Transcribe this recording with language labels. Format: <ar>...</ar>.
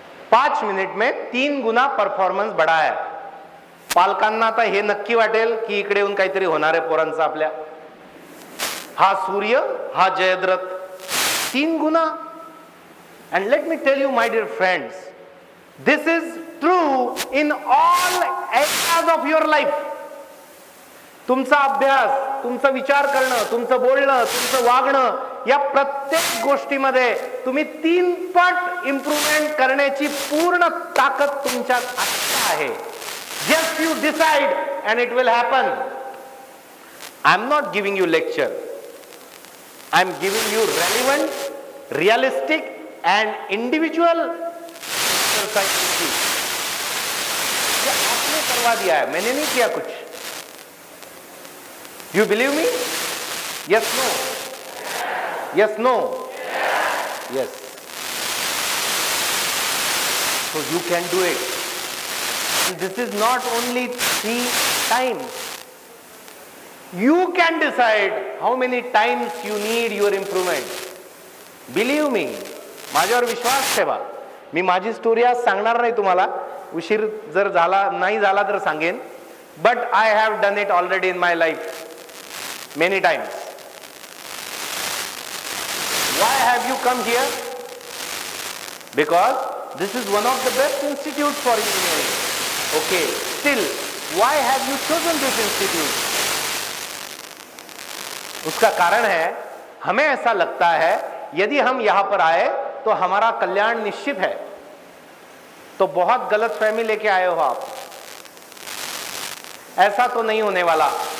<hi>पाच मिनिट में 3 गुना परफॉर्मन्स बढ़ा है.</hi> <mr>पालकांना आता हे नक्की वाटेल की इकडे येऊन काहीतरी होणार आहे पोरांचं आपल्या. हा सूर्य, हा जयद्रथ, 3 गुना.</mr> <en>And let me tell you, my dear friends, this is true in all areas of your life.</en> <mr>तुमचा अभ्यास, तुमचा विचार करणं, तुमचं बोलणं, तुमचं वागणं, या प्रत्येक गोष्टीमध्ये तुम्ही 3 पट इम्प्रूव्हमेंट करण्याची पूर्ण ताकद तुमच्यात आत्ता आहे.</mr> <en>Just you decide and it will happen. I am not giving you lecture. I am giving you relevant, realistic and individual exercise.</en> <hi>ये आपने करवा दिया है, मैंने नहीं किया कुछ.</hi> <en>You believe me? Yes, no? Yes, no? Yes. So you can do it. And this is not only 3 times. You can decide how many times you need your improvement. Believe me.</en> <mr>माझ्यावर विश्वास ठेवा. मी माझी story आज सांगणार नाही तुम्हाला. उशीर जर झाला नाही झाला तर सांगेन.</mr> <en>But I have done it already in my life. Many times. Why have you come here? Because this is one of the best institutes for engineering. Okay. Still, why have you chosen this institute?</en> <hi>उसका कारण है, हमें ऐसा लगता है यदि हम यहां पर आए तो हमारा कल्याण निश्चित है. तो बहुत गलत फहमी लेके आए हो आप. ऐसा तो नहीं होने वाला.</hi>